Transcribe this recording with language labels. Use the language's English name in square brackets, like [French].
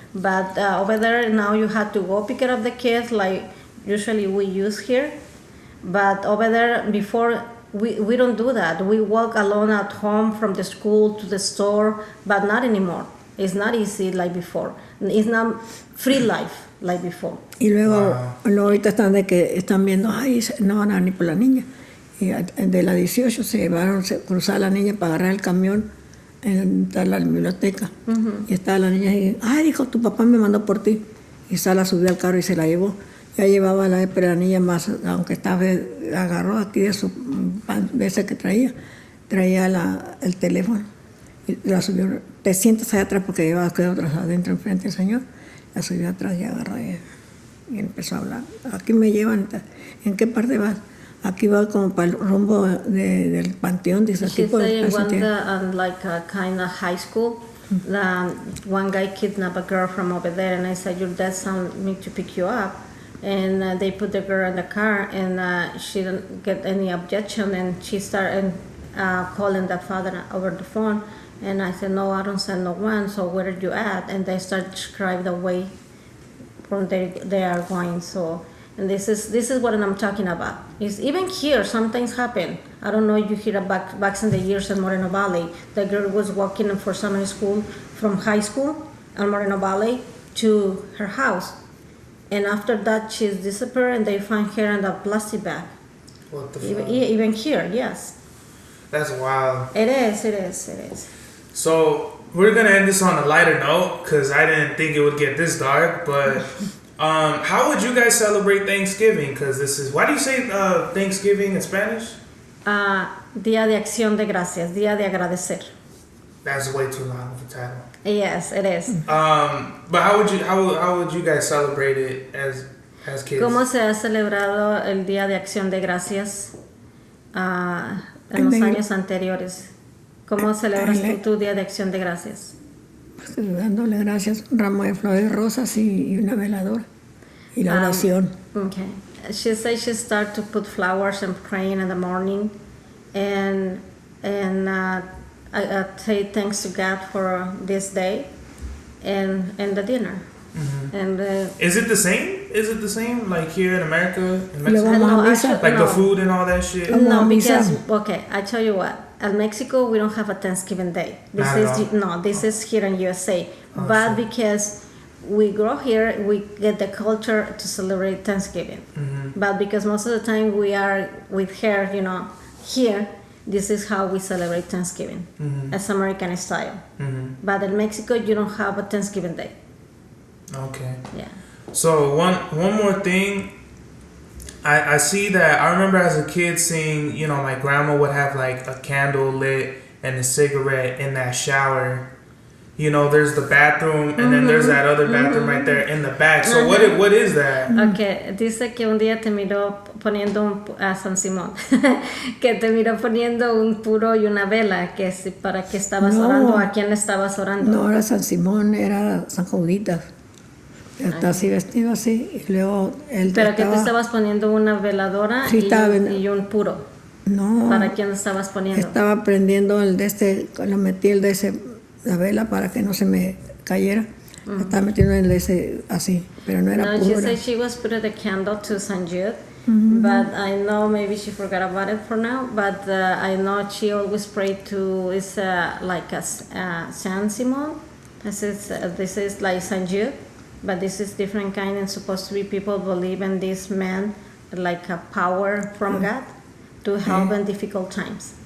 [English] But over there now you have to go pick up the kids like usually we use here. But over there before we don't do that. We walk alone at home from the school to the store, but not anymore. It's not easy like before. It's not free life like before. [Spanish] Y luego ahorita están viendo, ay, no van a ni por la niña. Y de la 18 se cruzaba la niña para agarrar el camión en la biblioteca. Y estaba la niña y, ay, dijo, tu papá me mandó por ti. Y Sala subió al carro y se la llevó. Ya llevaba pero la niña más, aunque agarró aquí de ese que traía el teléfono. Y la subió, te sientas allá atrás porque llevaba otras adentro enfrente del señor. La subió atrás y agarró y empezó a hablar. Aquí me llevan, ¿en qué parte vas? Aquí va como para el rumbo del panteón. Dice, aquí [English] She's saying one like a kind of high school. One guy kidnapped a girl from over there, and I said, your dad sent me to pick you up. And they put the girl in the car, and she didn't get any objection, and she started calling the father over the phone. And I said, no, I don't send no one, so where are you at? And they start describe the way from they are going. So, and this is what I'm talking about. Is even here sometimes happen. I don't know if you hear back in the years in Moreno Valley. The girl was walking for summer school from high school in Moreno Valley to her house. And after that, she's disappeared, and they find her in a plastic bag. What the fuck? Even here, yes. That's wild. It is. So we're gonna end this on a lighter note because I didn't think it would get this dark. But how would you guys celebrate Thanksgiving? Because why do you say Thanksgiving in Spanish? [Spanish] Día de Acción de Gracias, Día de Agradecer. [English] That's way too long of a title. Yes, it is. But how would you guys celebrate it as kids? [Spanish] ¿Cómo se ha celebrado el Día de Acción de Gracias en los años anteriores? ¿Cómo celebras tu Día de Acción de Gracias? Pues, dándole gracias, un ramo de flores rosas y una veladora y la oración. [English] Okay. She says she started to put flowers and praying in the morning, and I say thanks to God for this day and the dinner. Mm-hmm. And is it the same? Is it the same like here in America, in Mexico? The food and all that shit? No, because I tell you what. In Mexico, we don't have a Thanksgiving Day. This is here in USA. But because we grow here, we get the culture to celebrate Thanksgiving. Mm-hmm. But because most of the time we are with her, here, this is how we celebrate Thanksgiving, as American style. Mm-hmm. But in Mexico, you don't have a Thanksgiving Day. Okay. Yeah. So one more thing. I see that. I remember as a kid seeing, my grandma would have like a candle lit and a cigarette in that shower. There's the bathroom and then there's that other bathroom right there in the back. So what is that? [Spanish] Okay, dice que un día te miró poniendo a San Simón, que te miró poniendo un puro y una vela, que para que estabas orando, ¿a quién le estabas orando? No era San Simón, era San Juditas. Está así vestido así y luego él ¿Pero que te estaba... estabas poniendo una veladora Sí, y un puro? No. ¿Para quién lo estabas poniendo? Estaba prendiendo lo metí la vela para que no se me cayera. Estaba metiendo el de ese así, pero no era No, puro. [English] she said she was putting the candle to St. Jude, but I know maybe she forgot about it for now, but I know she always prayed to, it's like a San Simon. This is like St. Jude, but this is different kind and supposed to be people believe in this man like a power from God to help in difficult times.